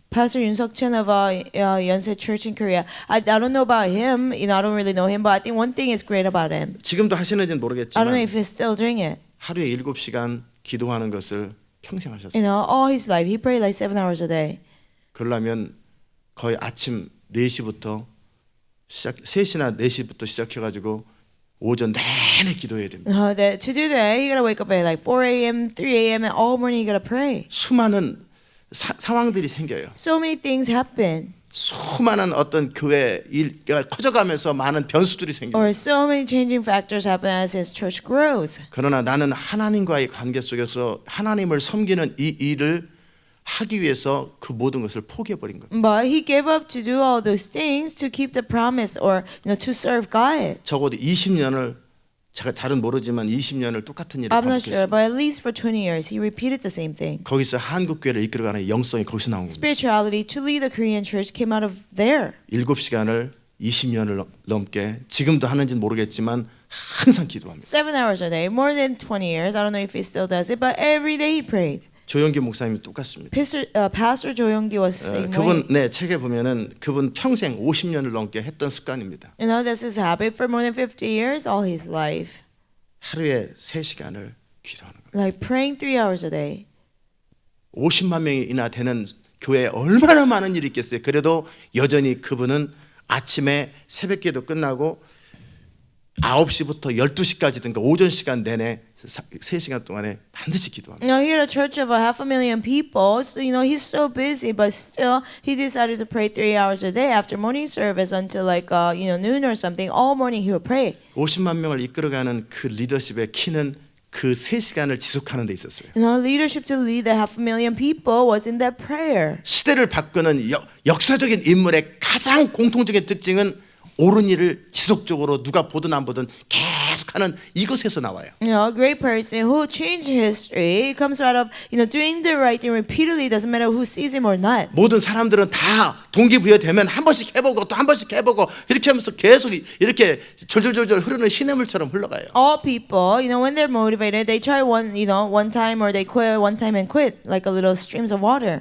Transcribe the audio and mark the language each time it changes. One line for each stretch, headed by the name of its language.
English: Pastor Yoon Suk Chen of Yonsei Church in Korea. I don't know about him. You know, I don't really know him, but I think one thing is great about him.
Korean: 지금도 하시는지는
English: I don't know
Korean: 모르겠지만
English: if he's still doing it.
Korean: 하루에 7시간 기도하는 것을 평생 하셨어요.
English: You know, all his life he prayed like 7 hours a day.
Korean: 그러려면 거의 아침 4시부터 3시나 4시부터 시작해가지고 오전 내내 기도해야 됩니다.
English: That to do that, he gotta wake up at like 4 a.m., 3 a.m., and all morning he gotta pray.
Korean: 수많은 상황들이 생겨요.
English: So many things happen,
Korean: 수많은 어떤 교회 일가 커져가면서 많은 변수들이 생겨요.
English: or so many changing factors happen as his church grows.
Korean: 그러나 나는 하나님과의 관계 속에서 하나님을 섬기는 이 일을 하기 위해서 그 모든 것을 포기해버린 거예요.
English: But he gave up to do all those things to keep the promise, or you know, to serve God.
Korean: 적어도 20년을 제가 잘은 모르지만 20년을 똑같은 일을
English: I'm not sure,
Korean: 반복했어요.
English: but at least for 20 years, he repeated the same thing.
Korean: 거기서 한국 교회를 이끌어가는 영성이 거기서 나온 겁니다.
English: Spirituality to lead the Korean church came out of there.
Korean: 7시간을 20년을 넘게 지금도 하는지는 모르겠지만 항상 기도합니다.
English: 7 hours a day, more than 20 years. I don't know if he still does it, but every day he prayed.
Korean: 조영기 목사님이 똑같습니다.
English: Pastor Jo Young-gi was the same way.
Korean: 그분 네 책에 보면은 그분 평생 50년을 넘게 했던 습관입니다.
English: You know, that's his habit for more than 50 years, all his life.
Korean: 하루에 3시간을 기도하는 거예요.
English: Like praying 3 hours a day.
Korean: 50만 명이나 되는 교회에 얼마나 많은 일이 있겠어요. 그래도 여전히 그분은 아침에 새벽기도 끝나고 9시부터 12시까지 든가 오전 시간 내내 3시간 동안에 반드시 기도합니다.
English: You know, he had a church of 500,000 people, so you know he's so busy, but still he decided to pray 3 hours a day after morning service until like noon or something. All morning he would pray.
Korean: 50만 명을 이끌어가는 그 리더십의 키는 그 3시간을 지속하는 데 있었어요.
English: You know, leadership to lead the 500,000 people was in that prayer.
Korean: 시대를 바꾸는 역사적인 인물의 가장 공통적인 특징은 옳은 일을 지속적으로 누가 보든 안 보든 계속하는 이것에서 나와요.
English: You know, a great person who changed history comes out of doing the right thing repeatedly. Doesn't matter who sees him or not.
Korean: 모든 사람들은 다 동기부여되면 한 번씩 해보고 또 한 번씩 해보고 이렇게 하면서 계속 이렇게 졸졸졸졸 흐르는 시냇물처럼 흘러가요.
English: All people, when they're motivated, they try one time, or they quit one time and quit, like a little streams of water.